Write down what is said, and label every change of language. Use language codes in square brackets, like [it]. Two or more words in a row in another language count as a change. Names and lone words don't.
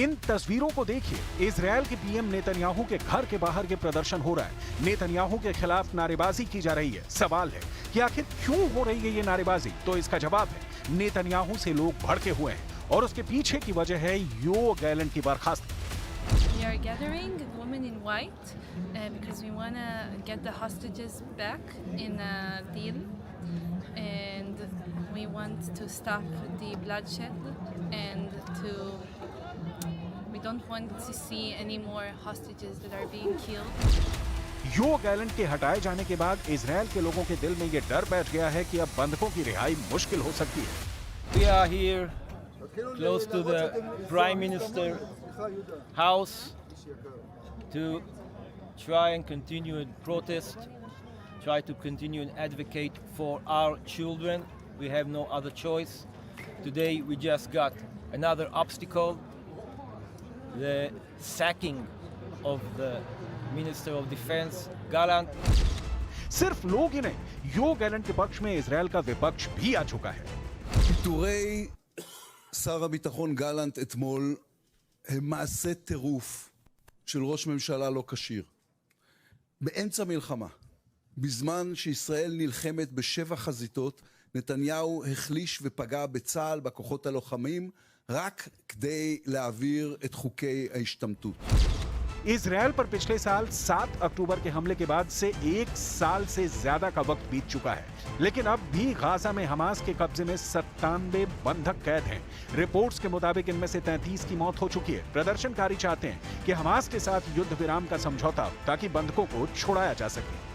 [hi] इन तस्वीरों को देखिए। इजरायल के पीएम नेतन्याहू के घर के बाहर ये प्रदर्शन हो रहा है। नेतन्याहू के खिलाफ नारेबाजी की जा रही है। सवाल है कि आखिर क्यों हो रही है ये नारेबाजी? तो इसका जवाब है नेतन्याहू से लोग भड़के हुए हैं और उसके पीछे की वजह है योव गैलेंट की बर्खास्तगी। [en] We are gathering women in white because we want to get the hostages back in a deal, and we want to stop the bloodshed, and we don't want to see any more hostages that are being killed. [hi] योव गैलेंट के हटाए जाने के बाद इजरायल के लोगों के दिल में ये डर बैठ गया है कि अब बंधकों की रिहाई मुश्किल हो सकती है। [en] We are here close to the Prime Minister house to try and continue and protest, try to continue and advocate for our children. We have no other choice. Today we just got another obstacle, the sacking of the Minister of Defense, Gallant. [hi] सिर्फ लोग ही नहीं, योव गैलेंट के पक्ष में इजरायल का विपक्ष भी आ चुका है। [he] פיטורי שר הביטחון גלנט אתמול הם מעשה טירוף של ראש ממשלה לא כשיר. באמצע מלחמה, בזמן שישראל נלחמת ב7 חזיתות, נתניהו החליש ופגע בצה"ל, בכוחות הלוחמים, רק כדי להעביר את חוקי ההשתמטות. [hi] इजरायल पर पिछले साल 7 अक्टूबर के हमले के बाद से 1 साल से ज्यादा का वक्त बीत चुका है, लेकिन अब भी गाजा में हमास के कब्जे में 97 बंधक कैद हैं। रिपोर्ट्स के मुताबिक इनमें से 33 की मौत हो चुकी है। प्रदर्शनकारी चाहते हैं कि हमास के साथ युद्ध विराम का समझौता हो ताकि बंधकों को छुड़ाया जा सके।